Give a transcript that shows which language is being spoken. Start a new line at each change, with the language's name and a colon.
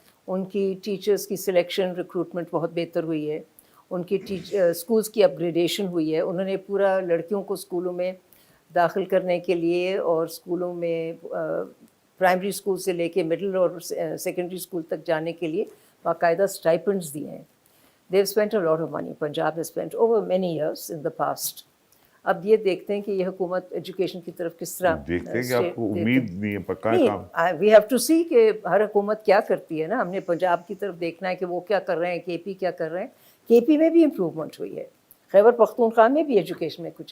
Urdu: ان کی ٹیچرز کی selection recruitment بہت بہتر ہوئی ہے, ان کی اسکولس کی اپ گریڈیشن ہوئی ہے. انہوں نے پورا لڑکیوں کو اسکولوں میں داخل کرنے کے لیے اور اسکولوں میں پرائمری اسکول سے لے کے مڈل اور سیکنڈری اسکول تک جانے کے لیے باقاعدہ اسٹائپنڈس دیے ہیں.
English: They've spent a lot of money. Punjab has spent over many years in the past.
Urdu: اب یہ دیکھتے ہیں کہ یہ حکومت ایجوکیشن کی طرف کس طرح دیکھتے ہیں کہ آپ کو امید نہیں ہے, پکا ہے کام.
English: we have to see
Urdu: کہ ہر حکومت کیا کرتی ہے نا. ہم نے پنجاب کی طرف دیکھنا ہے کہ وہ کیا کر رہے ہیں, کے پی کیا کر رہے ہیں. کے پی میں بھی امپروومنٹ ہوئی ہے. खैबर पख्तूनख्वा में भी एजुकेशन में कुछ